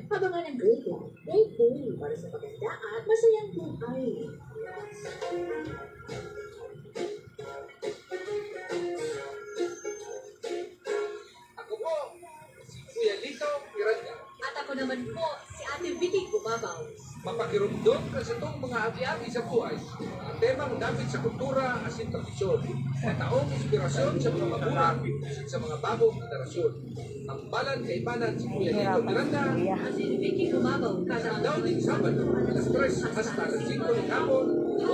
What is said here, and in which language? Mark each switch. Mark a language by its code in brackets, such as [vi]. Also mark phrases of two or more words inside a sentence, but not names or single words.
[tl] Abangan ang Great Life, Great Day para sa maganda at masayang buhay. At ako naman po, si Ate Vicky Gumabaw. [bik] Mapakirumdom ka sa itong mga agi-agi sa buhay. Ang temang dapit sa kultura asin tradisyon. Mataong inspirasyon sa mga magulang asin sa mga bagong henerasyon. Ang balan kaibanan si Kuya Lito Miranda. Ate Vicky Gumabaw. Daw din Sabado, alas 3 hasta alas 5 ng hapon.